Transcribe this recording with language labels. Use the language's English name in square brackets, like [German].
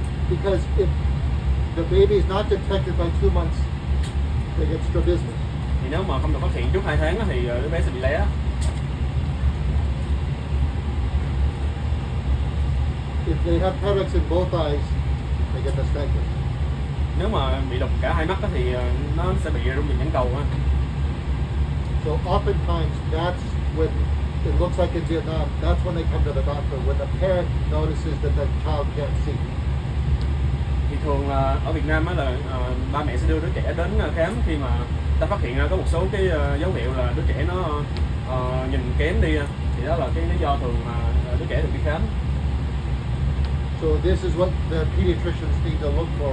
[English] Because if the baby is not detected by 2 months, they get strabismus. [Vietnamese] Thì nếu mà không được phát hiện trước 2 tháng thì đứa bé sẽ bị lé. [English] If they have cataracts in both eyes, they get nystagmus. [Vietnamese] Nếu mà bị đục cả hai mắt thì nó sẽ bị rung nhịp nhãn cầu á. [English] So oftentimes that's when it looks like in Vietnam, that's when they come to the doctor, when the parent notices that the child can't see. [Vietnamese] Thì thường là ở Việt Nam á là ba mẹ sẽ đưa đứa trẻ đến khám khi mà ta phát hiện ra có một số cái dấu hiệu là đứa trẻ nó nhìn kém đi, thì đó là cái lý do thường mà đứa trẻ được đi khám. [English] So this is what the pediatricians need to look for.